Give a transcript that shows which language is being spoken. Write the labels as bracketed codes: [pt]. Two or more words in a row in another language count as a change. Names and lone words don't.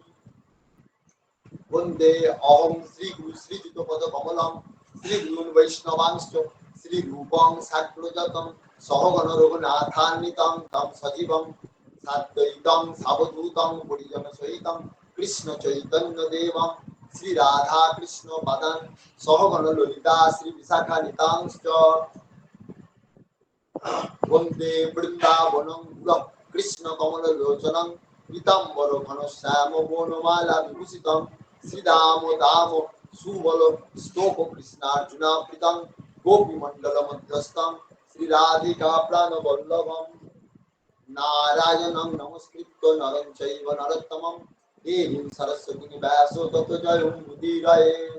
[sa] বন্দে অহং শ্রীগুরু শ্রীযুতপদকমলং শ্রীগুরুन् বৈষ্ণবাংশ্চ শ্রীরূপং সাগ্রজাতং সহগণ রঘুনাথান্বিতং তং সজীবং সাদ্বৈতং সাবধূতং পরিজনসহিতং কৃষ্ণ চৈতন্যদেবং শ্রী রাধা কৃষ্ণ পাদান সহগণ ললিতা শ্রী বিশাখা নিতাংশ্চ বন্দে বৃন্দাবনং গুরং কৃষ্ণ কমল লোচনং পীতাম্বর ঘনশ্যাম বনমালা বিভূষিতং শ্রীদাম দাম সুবল স্তোক কৃষ্ণার্জুনা প্রীতং গোপী মণ্ডল মধ্যস্থং শ্রী রাধিকা প্রাণবল্লভম নারায়ণং নমস্কৃত্য নরং চৈব নরোত্তমং দেবীং সরস্বতীং ব্যাসো ততো জয়মুদীরয়ে